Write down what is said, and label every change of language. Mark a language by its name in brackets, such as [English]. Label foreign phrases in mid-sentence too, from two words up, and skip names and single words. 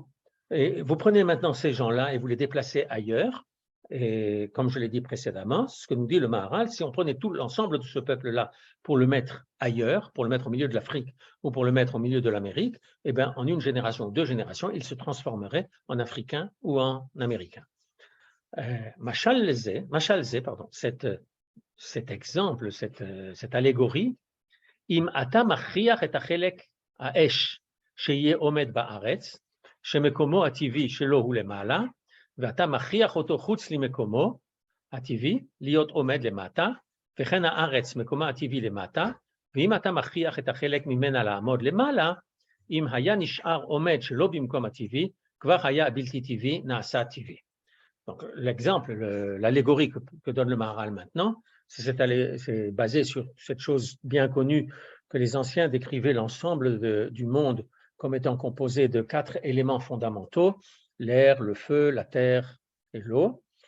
[French] Et vous prenez maintenant ces gens-là et vous les déplacez ailleurs, et comme je l'ai dit précédemment, ce que nous dit le Maharal, si on prenait tout l'ensemble de ce peuple-là pour le mettre ailleurs, pour le mettre au milieu de l'Afrique ou pour le mettre au milieu de l'Amérique, eh bien, en une génération ou deux générations, il se transformerait en Africain ou en Américain. [Hebrew] משל זה, [French] pardon, cet exemple, cette allégorie, [Hebrew] אם אתה מכריח את החלק האש שיהיה עומד בארץ, שמקומו הטבעי שלו הוא למעלה, ואתה מכריח אותו חוץ למקומו הטבעי להיות עומד למטה, וכן הארץ מקומה הטבעי למטה, ואם אתה מכריח את החלק ממנה לעמוד למעלה, אם היה נשאר עומד שלא במקום הטבעי, כבר היה הבלתי טבעי נעשה טבעי. [French] Donc l'exemple, l'allégorie que donne le Maharal maintenant, c'est basé sur cette chose bien connue que les anciens décrivaient l'ensemble du monde comme étant composé de 4 éléments fondamentaux, l'air, le feu, la terre et l'eau.